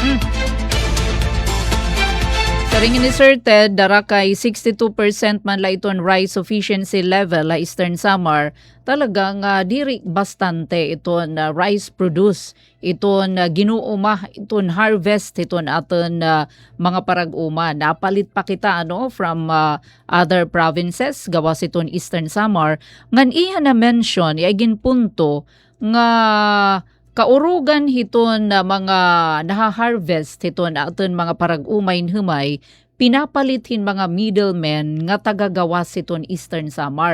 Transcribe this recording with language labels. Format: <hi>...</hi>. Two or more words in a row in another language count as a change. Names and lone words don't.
<war>Karingin ni Sir Ted, dara kay 62% man la iton</war> <en>rice sufficiency level</en> <war>la Eastern Samar, talagang diri bastante iton rice produce, iton ginuuma, iton harvest, iton aton mga parag-uma. Napalit pa kita</war> <en>from other provinces,</en> <war>gawas iton Eastern Samar. Ngan iya na mention, iagin punto nga kaurugan hiton na mga naha-harvest hiton aton mga parag-umay humay, pinapalitin mga middlemen nga tagagawas hiton Eastern Samar.</war>